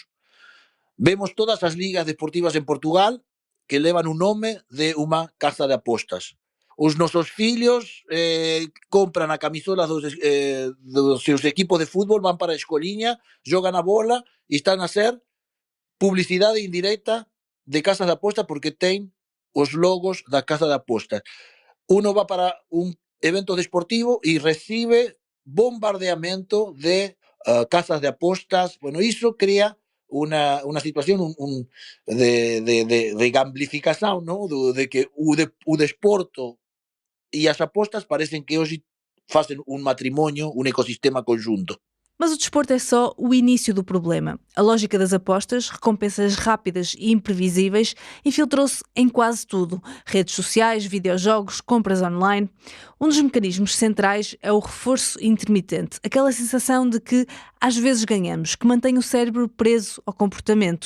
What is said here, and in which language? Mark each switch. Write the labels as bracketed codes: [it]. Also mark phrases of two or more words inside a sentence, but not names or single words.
[pt] Vemos todas as ligas deportivas em Portugal que levam o nome de uma casa de apostas. Os nossos filhos compram a camisola dos seus equipos de futebol, vão para a escolinha, jogam a bola e estão a ser publicidade indireta de casas de apostas porque tem os logos da casa de apostas. [es] Uno va para un evento deportivo y recibe bombardeamiento de casas de apostas. Bueno, eso crea una situación de gamblificación, ¿no? [pt] De que o desporto [es] y [pt] as apostas [es] parecen que [pt] hoje fazem [es] un matrimonio, un ecosistema conjunto. [pt] Mas o desporto é só o início do problema. A lógica das apostas, recompensas rápidas e imprevisíveis, infiltrou-se em quase tudo. Redes sociais, videojogos, compras online. Um dos mecanismos centrais é o reforço intermitente. Aquela sensação de que às vezes ganhamos, que mantém o cérebro preso ao comportamento.